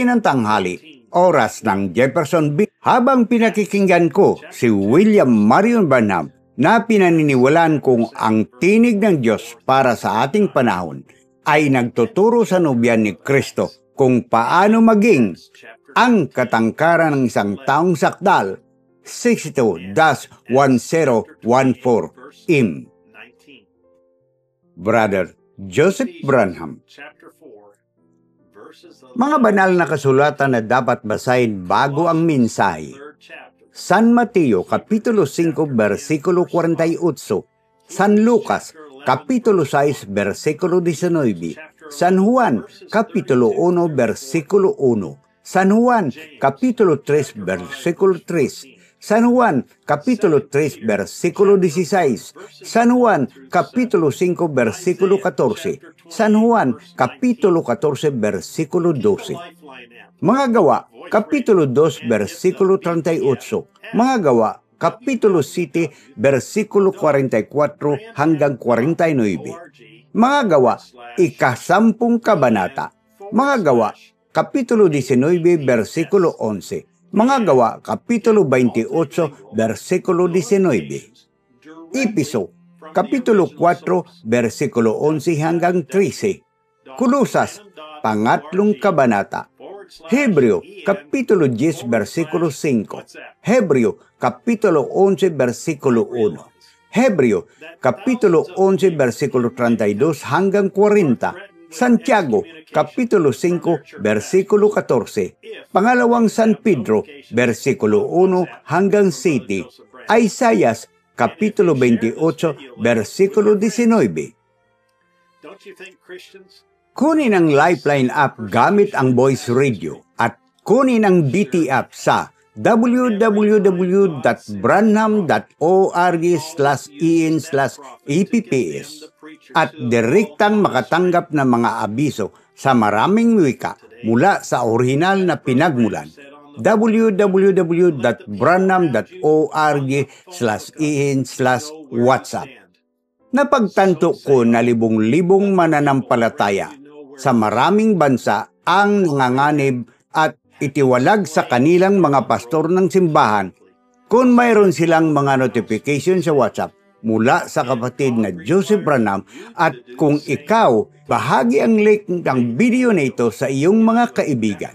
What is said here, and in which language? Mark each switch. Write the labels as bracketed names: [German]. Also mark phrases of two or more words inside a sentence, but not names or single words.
[Filipino] ng tanghali, oras ng Jeffersonville, habang pinakikinggan ko si William Marion Branham na pinaniniwalaan kong ang tinig ng Diyos para sa ating panahon ay nagtuturo sa nobya ni Kristo kung paano maging ang katangkaran ng isang taong sakdal, 62-1014 im. Brother Joseph Branham. Mga banal na kasulatan na dapat basahin bago ang mensahe. San Mateo Kapitulo 5 versikulo 48, San Lucas Kapitulo 6 versikulo 19, San Juan Kapitulo 1 versikulo 1, San Juan Kapitulo 3 versikulo 3, San Juan Kapitulo 3 versikulo 16, San Juan Kapitulo 5 versikulo 14, San Juan Kapitulo 14 versikulo 12. Mga Gawa Kapitulo 2 versikulo 38, Mga Gawa Kapitulo 7 versikulo 44 hanggang 49. Mga Gawa ika-10 kabanata. Mga Gawa Kapitulo 19 versikulo 11. Mga Gawa Kapitulo 28 versikulo 19. Episo Kapitulo 4 versikulo 11 hanggang 13. Kolosas pangatlong kabanata. Hebreo Kapitulo 10 versikulo 5. Hebreo Kapitulo 11 versikulo 1. Hebreo Kapitulo 11 versikulo 32 hanggang 40. Santiago, Kapitulo 5, versikulo 14. Pangalawang San Pedro, versikulo 1 hanggang 7. Isaias, Kapitulo 28, versikulo 19. Kunin ang Lifeline app gamit ang voice radio at kunin ang DT app sa www.branham.org/in/epps at direktang makatanggap ng mga abiso sa maraming wika mula sa orihinal na pinagmulan. www.branham.org/in/whatsapp. Napagtanto ko na libong-libong mananampalataya sa maraming bansa ang nanganganib at itiwalag sa kanilang mga pastor ng simbahan kung mayroon silang mga notification sa WhatsApp mula sa kapatid na Joseph Branham at kung ikaw, bahagi ang link ng video na ito sa iyong mga kaibigan.